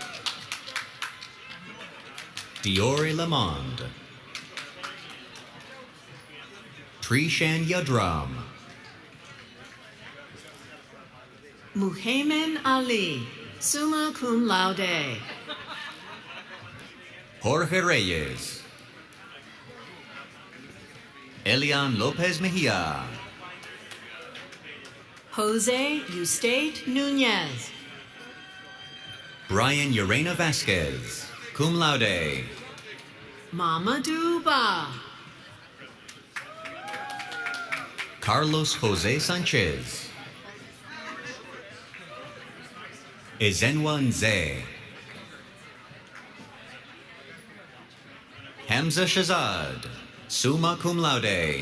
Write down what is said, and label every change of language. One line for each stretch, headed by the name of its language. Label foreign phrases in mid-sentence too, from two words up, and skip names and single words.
English: Diore Lamond. Trishan Yadram. Muhaymin Ali,
Latin: summa cum laude.
English: Jorge Reyes. Elian Lopez Mejia. Jose Eustate Nunez. Brian Urena Vasquez,
Latin: cum laude.
English: Mamadou Ba. Carlos Jose Sanchez. Ezenwa Nze. Hamza Shazad,
Latin: summa cum laude.